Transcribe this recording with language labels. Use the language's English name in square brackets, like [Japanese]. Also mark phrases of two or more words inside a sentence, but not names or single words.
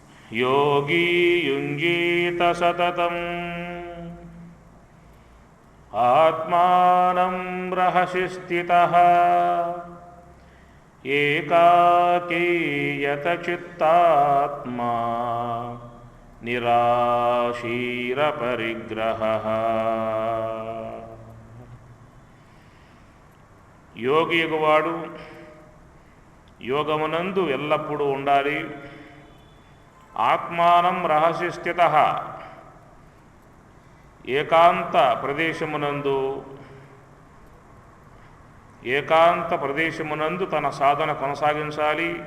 [Sanskrit] योगी युञ्जीत सततं आत्मानं रहसि स्थितः एकाकी यतचित्तात्मा निराशीरपरिग्रहः। [Telugu] యోగి ఎగువాడు యోగమునందు ఎల్లప్పుడూ ఉండాలి. [Sanskrit] ఆత్మానం రహస్య స్థితః [Telugu] ఏకాంత ప్రదేశమునందు తన సాధన కొనసాగించాలి.